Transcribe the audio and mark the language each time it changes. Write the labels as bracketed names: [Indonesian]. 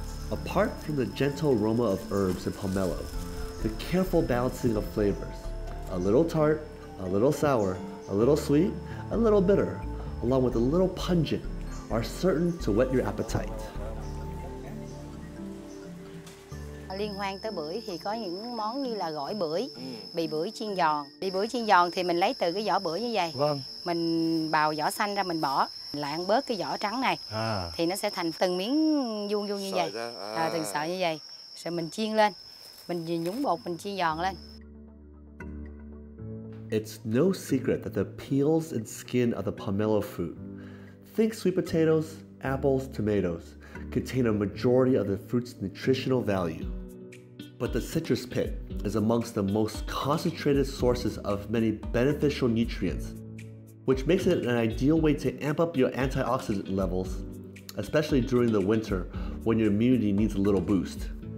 [English] Apart from the gentle aroma of herbs and pomelo, the careful balancing of flavors, a little tart, a little sour, a little sweet, a little bitter, along with a little pungent, are certain to whet your appetite. [Vietnamese] Liên hoan tới bưởi thì có những món như là gỏi bưởi, bì bưởi chiên giòn. Bì bưởi chiên giòn thì mình lấy từ cái vỏ bưởi như vậy. Vâng. Mình bào vỏ xanh ra mình bỏ, lạng bớt cái vỏ trắng này. Thì nó sẽ thành từng miếng vuông vuông như vậy. Từng sợi như vậy. Rồi mình chiên lên. Mình nhúng bột mình chiên giòn lên. [English] It's no secret that the peels and skin of the pomelo fruit, think sweet potatoes, apples, tomatoes, contain a majority of the fruit's nutritional value. But the citrus pit is amongst the most concentrated sources of many beneficial nutrients, which makes it an ideal way to amp up your antioxidant levels, especially during the winter when your immunity needs a little boost.